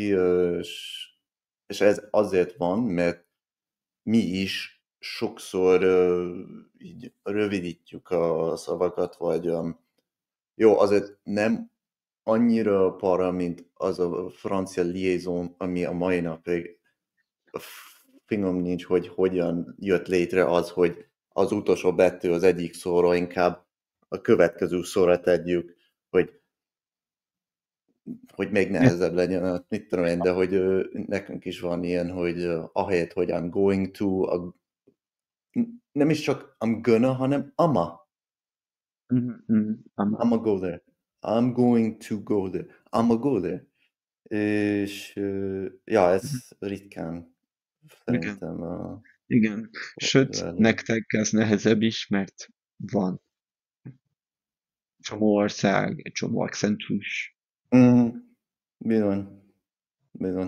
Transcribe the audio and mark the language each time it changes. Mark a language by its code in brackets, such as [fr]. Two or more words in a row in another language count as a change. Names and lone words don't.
[hu] és ez azért van, mert mi is sokszor így rövidítjük a szavakat, vagy jó, azért nem annyira para, mint az a francia liaison, ami a mai napig fingom nincs, hogy hogyan jött létre az, hogy az utolsó betű az egyik szóra inkább a következő szóra tegyük, hogy még nehezebb legyen, hát mit tudom én, de hogy nekünk is van ilyen, hogy ahelyett, hogy [en] I'm going to, [hu] nem is csak [en] I'm gonna, [hu] hanem Mhm, mhm. Ama. [en] I'ma go there. I'm going to go there. I'ma go there. [hu] És ja, Mhm. ez ritkán Igen, szerintem igen. Sőt, elő. nektek ez nehezebb is, mert van csomó ország, egy csomó akcentus, Mm, bizony, bizony.